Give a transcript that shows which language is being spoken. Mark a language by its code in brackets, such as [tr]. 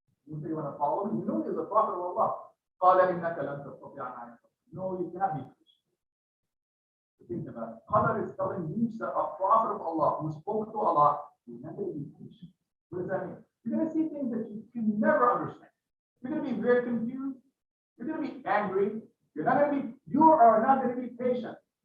[en] You say you want to follow me? You know he's a prophet of Allah. [ar] قال إنك لن تستطيع معي صبرا. [en] No, you cannot be patient. Think about it. Qadr is telling Musa, a prophet of Allah, who spoke to Allah, you're not going to be patient. What does that mean? You're going to see things that you can never understand. You're going to be very confused. You're going to be angry. You are not going to be patient.